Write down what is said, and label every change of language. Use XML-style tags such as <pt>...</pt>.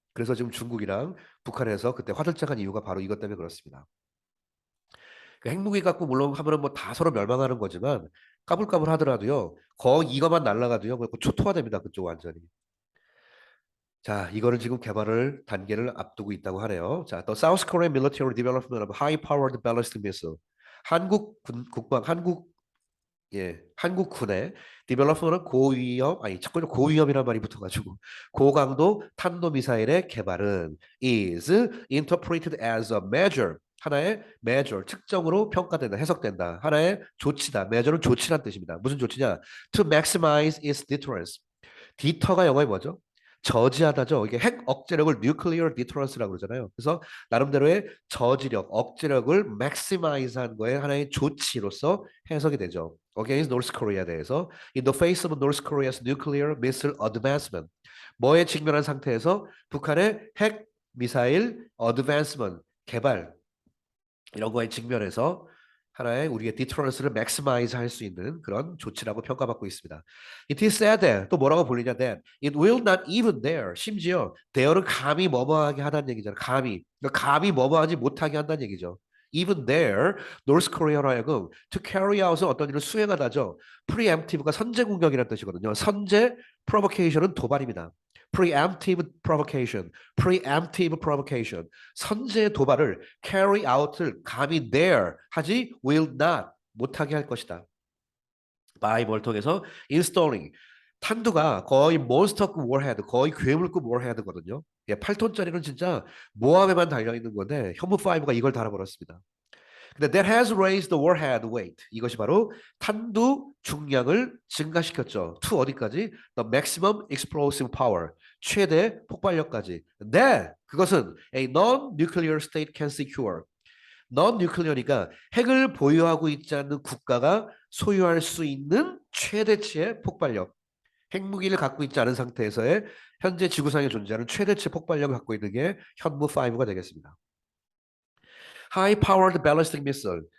<ko>그래서 지금 중국이랑 북한에서 그때 화들짝한 이유가 바로 이것 때문에 그렇습니다. 그 핵무기 갖고 물론 하면은 뭐 다 서로 멸망하는 거지만 까불까불 하더라도요. 거의 이거만 날라가도요. 뭐 초토화됩니다. 그쪽 완전히. 자, 이거를 지금 개발을 단계를 앞두고 있다고 하네요.</ko> <en>자, 또 South Korean military development of high-powered ballistic missile.</en> <ko>한국 국방 한국군의 디벨롭먼트는 고위험 아니 자꾸 고위험이라는 말이 붙어가지고 고강도 탄도 미사일의 개발은</ko> <en>is interpreted as a measure</en> <ko>하나의 measure 특정으로 평가된다 해석된다 하나의 조치다 measure는 조치란 뜻입니다. 무슨 조치냐?</ko> <en>To maximize its deterrence.</en> <ko>디터가 영어에 뭐죠? 저지하다죠. 이게 핵 억제력을 nuclear deterrence라고 그러잖아요. 그래서 나름대로의 저지력, 억제력을 maximize한 거에 하나의 조치로서 해석이 되죠.</ko> <en>Against North Korea</en> <ko>에 대해서</ko> <en>in the face of North Korea's nuclear missile advancement.</en> <ko>뭐에 직면한 상태에서 북한의 핵 미사일 advancement 개발 이런 거에 직면해서 하나의 우리의 디터런스를 맥시마이즈 할 수 있는 그런 조치라고 평가받고 있습니다.</ko> <en>It is said that</en> <ko>또 뭐라고 불리냐</ko> <en>that it will not even dare 심지어 dare를 감히 뭐뭐하게 하다는 얘기잖아요.</en> <ko>감히 그러니까 감히 뭐뭐하지 못하게 한다는 얘기죠.</ko> <en>Even there,</en> <ko>North Korea로 하여금</ko> <en>to carry out</en> <ko>은 어떤 일을 수행하다죠. Preemptive가 선제 공격이라는 뜻이거든요. 선제 provocation은 도발입니다.</ko> <en>preemptive provocation, preemptive provocation.</en> <ko>선제 도발을 carry out을 감히 dare 하지 will not 못하게 할 것이다. by 뭘 통해서 installing 탄두가 거의 몬스터급 워헤드, 거의 괴물급 워헤드거든요. 예, 8톤짜리는 진짜 모함에만 달려 있는 건데 현무5가 이걸 달아버렸습니다.</ko> <en>근데 that has raised the warhead weight.</en> <ko>이것이 바로 탄두 중량을 증가시켰죠.</ko> <en>to</en> <ko>어디까지?</ko> <en>The maximum explosive power.</en> <ko>최대 폭발력까지. 네, 그것은</ko> <en>a non-nuclear state can secure.</en> <ko>non-nuclear니까 핵을 보유하고 있지 않는 국가가 소유할 수 있는 최대치의 폭발력. 핵무기를 갖고 있지 않은 상태에서의 현재 지구상에 존재하는 최대치 폭발력을 갖고 있는 게 현무5가 되겠습니다.</ko> <en>High-powered ballistic missile.</en>